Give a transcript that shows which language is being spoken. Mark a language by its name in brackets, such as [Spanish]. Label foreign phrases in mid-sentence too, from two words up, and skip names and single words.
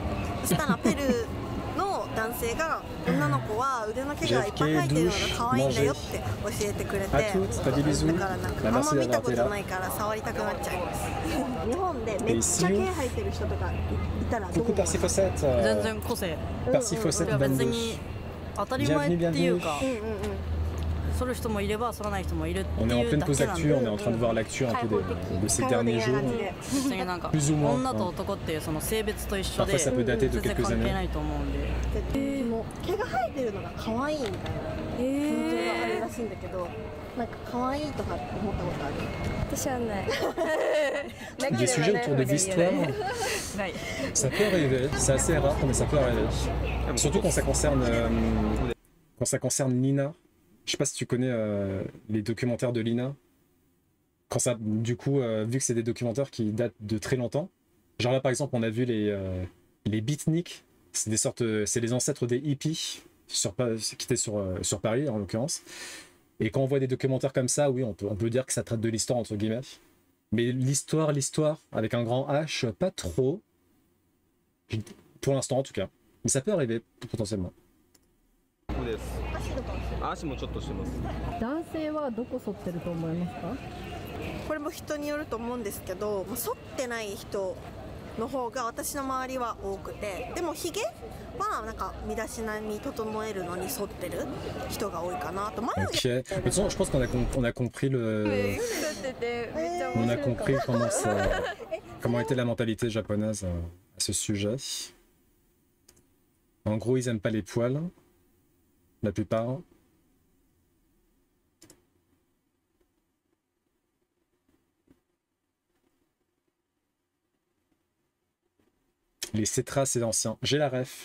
[Japanese] そしたらペルーの男性が女の子は腕の毛がいっぱい生えてるのが可愛いんだよって教えてくれて、だからなんかあんま見たことないから触りたくなっちゃいます。日本でめっちゃ毛生えてる人とかいたらどう思う？全然個性。別に当たり前っていうか。On [French] est en pleine pause actu, on est en train de voir l'actu un peu de ces derniers jours. Plus ou moins. Parfois ça peut dater de quelques années. [Japanese] 毛が生えてるのが可愛いみたいな風潮があるらしいんだけど、なんか可愛いとかって思ったことある？私はない。 [French] Des sujets autour de l'histoire, ça peut arriver, c'est assez rare mais ça peut arriver. Surtout quand ça concerne Nina. Je sais pas si tu connais les documentaires de Lina. Quand ça, du coup, vu que c'est des documentaires qui datent de très longtemps. Genre là, par exemple, on a vu les beatniks. C'est des sortes, c'est les ancêtres des hippies qui étaient sur Paris en l'occurrence. Et quand on voit des documentaires comme ça, oui, on peut dire que ça traite de l'histoire entre guillemets. Mais l'histoire, avec un grand H, pas trop. Pour l'instant, en tout cas. Mais ça peut arriver potentiellement. [Japanese] 足もちょっとしてます。男性はどこ剃ってると思いますか？これも人によると思うんですけど、剃ってない人の方が私の周りは多くて、でもヒゲはなんか身だしなみ整えるのに剃ってる人が多いかなと。 [French] Ok. De toute façon, je pense qu'on a compris on a compris comment était la mentalité japonaise à ce sujet. En gros, ils aiment pas les poils, la plupart. Les cétras, c'est ancien. J'ai la ref.